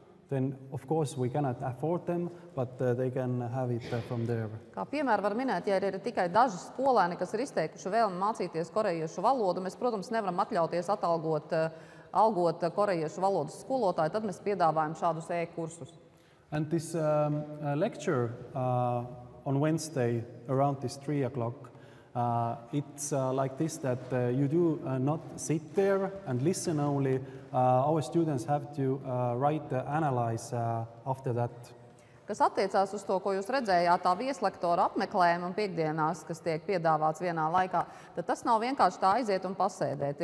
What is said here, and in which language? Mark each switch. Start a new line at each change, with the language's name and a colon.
English: Then, of course, we cannot afford them, but they can have it from there.
Latvian: Kā piemēru var minēt, ja ir tikai daži skolēni, kas ir izteikuši vēlmi mācīties korejiešu valodu, mēs, protams, nevaram atļauties algot korejiešu valodas skolotāju, tad mēs piedāvājam šādus e-kursus.
English: And this lecture on Wednesday around this 3 o'clock, it's like this, that you do not sit there and listen only. Our students have to write, analyze after that.
Latvian: Kas attiecās uz to, ko jūs redzējāt, tā vieslektora apmeklējuma piekdienās, kas tiek piedāvāts vienā laikā, tad tas nav vienkārši tā aiziet un pasēdēt.